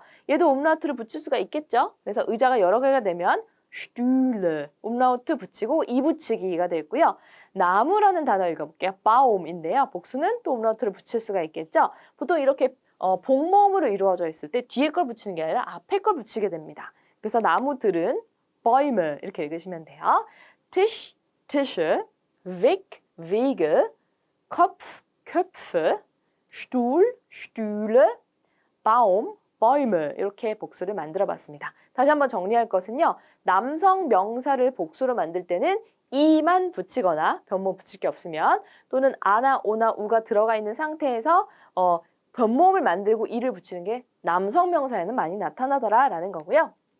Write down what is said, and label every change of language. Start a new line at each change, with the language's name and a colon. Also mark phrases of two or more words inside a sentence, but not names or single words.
Korean: 얘도 umlaut를 붙일 수가 있겠죠. 그래서 의자가 여러 개가 되면 Stühle, umlaut 붙이고 이 붙이기가 되고요. 나무라는 단어 읽어볼게요. Baum인데요. 복수는 또 umlaut를 붙일 수가 있겠죠. 보통 이렇게 복모음으로 이루어져 있을 때 뒤에 걸 붙이는 게 아니라 앞에 걸 붙이게 됩니다. 그래서 나무들은 Bäume 이렇게 읽으시면 돼요.
German: Tisch, Tische, Weg, Wege, Kopf, Köpfe, Stuhl, Stühle, Baum, Bäume 이렇게 복수를 만들어 봤습니다.
Korean: 다시 한번 정리할 것은요. 남성 명사를 복수로 만들 때는 이만 붙이거나 변모 붙일 게 없으면 또는 아나, 오나, 우가 들어가 있는 상태에서 변모음을 만들고 이를 붙이는 게 남성 명사에는 많이 나타나더라라는 거고요.